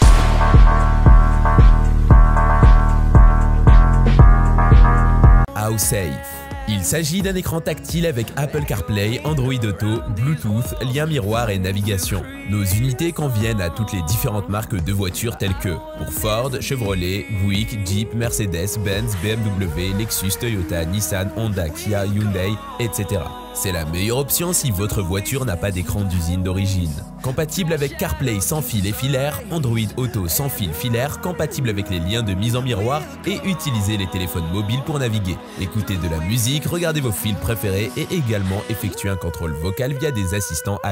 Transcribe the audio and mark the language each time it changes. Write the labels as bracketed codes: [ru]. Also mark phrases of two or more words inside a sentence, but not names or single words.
[fr] HowSafe. Il s'agit d'un écran tactile avec Apple CarPlay, Android Auto, Bluetooth, lien miroir et navigation. Nos unités conviennent à toutes les différentes marques de voitures telles que pour Ford, Chevrolet, Buick, Jeep, Mercedes, Benz, BMW, Lexus, Toyota, Nissan, Honda, Kia, Hyundai, etc. C'est la meilleure option si votre voiture n'a pas d'écran d'usine d'origine. Compatible avec CarPlay sans fil et filaire, Android Auto sans fil filaire, compatible avec les liens de mise en miroir et utilisez les téléphones mobiles pour naviguer. Écoutez de la musique, regardez vos films préférés et également effectuez un contrôle vocal via des assistants AI.